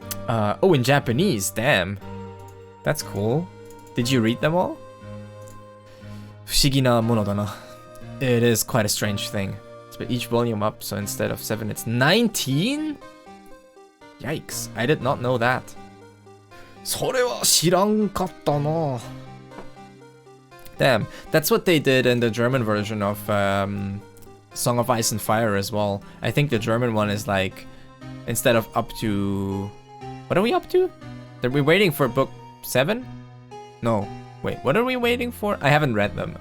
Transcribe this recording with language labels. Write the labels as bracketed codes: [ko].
[en] Oh, in Japanese, damn. That's cool. Did you read them all? [ja] 不思議なものだな. [en] It is quite a strange thing. Split each volume up, so instead of 7, it's 19? Yikes, I did not know that. [ja] それは知らんかったな. [en] Damn, that's what they did in the German version of Song of Ice and Fire as well. I think the German one is like, instead of up to... What are we up to? Are we waiting for book 7? No. Wait, what are we waiting for? I haven't read them.